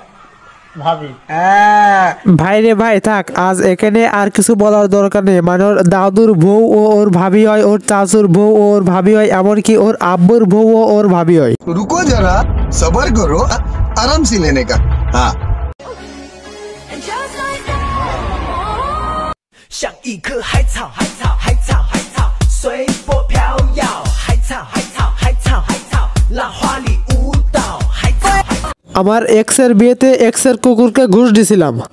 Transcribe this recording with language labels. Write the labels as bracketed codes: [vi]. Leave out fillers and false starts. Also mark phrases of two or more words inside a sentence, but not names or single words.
[bn] ভাবি। ভাই রে ভাই, থাক, আজ এখানে আর কিছু বলার দরকার নেই। মানে ওর দাদুর বউ ও ওর ভাবি হয়, ওর চাচুর বউ ও ওর ভাবি হয়, এমনকি ওর আব্বুর বউ ও ওর ভাবি হয়। [hi] रुको ज़रा, सब्र करो, आराम से लेने का। হ্যাঁ। [zh] 像一棵海草，海草，海草，海草，随波飘摇，海草，海草，海草，海草，浪花里舞蹈，海草，海草。 [bn] আমার এক্স এর বিয়েতে এক্স এর কুকুরকে ঘুষ দিছিলাম।